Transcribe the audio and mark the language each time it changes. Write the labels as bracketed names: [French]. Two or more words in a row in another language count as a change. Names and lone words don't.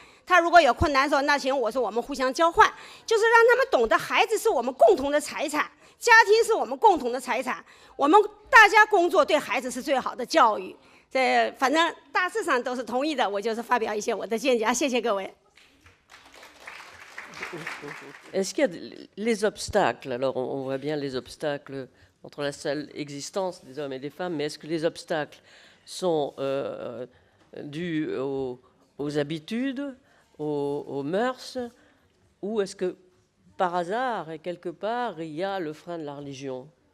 [Chinese] 他如果有困难的时候，那行，我说我们互相交换，就是让他们懂得孩子是我们共同的财产，家庭是我们共同的财产，我们大家工作对孩子是最好的教育。这反正大致上都是同意的，我就是发表一些我的见解啊，谢谢各位。 [French] Est-ce qu'il y a les obstacles? Alors, on voit bien les obstacles entre la seule existence des hommes et des femmes, mais est-ce que les obstacles sont dus aux habitudes, aux mœurs, ou est-ce que, par hasard, et quelque part, il y a le frein de la religion?